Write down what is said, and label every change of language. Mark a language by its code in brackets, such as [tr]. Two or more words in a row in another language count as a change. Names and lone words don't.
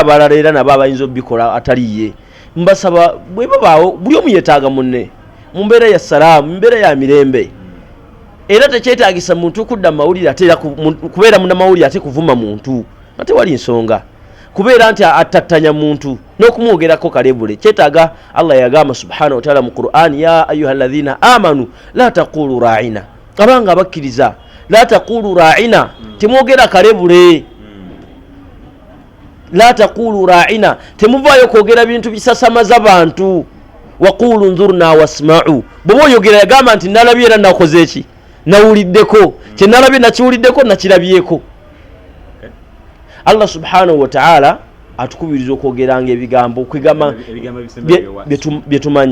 [lg] abalala era nabo abayinza obikola ataliye mbasaba bwe babaawo buli omu yeetaaga munne mu mbeera ya salaamu mu mbeera ya mirembe era tekyetaagisa muntu kudda mawulire ate kubeera munnamawulire ate kuvuma muntu ate wali nsonga kubeera nti atattanya muntu n'okumwogerako kalebule kyetaaga Allah yagamba [ar] سبحانه وتعالى [lg] mu Qur'an [ar] يا أيها الذين آمنوا لا تقولوا راعنا [lg] abanga bakkiriza [ar] لا تقولوا راعنا [lg] temwogera kalebule [ar] لا تقولوا راعنا [lg] temuvaayo kwogera bintu bisasamaza bantu [ar] وقولوا انظرنا واسمعوا [lg] bwe oyogera yagamba nti nalabye era nakoze eki nawuliddeko kye nalabye nakiwuliddeko nakirabyeko Allah [ar] سبحانه وتعالى [lg] atukubiriza okwogeranga ebigambo okwegamba bye tumanyi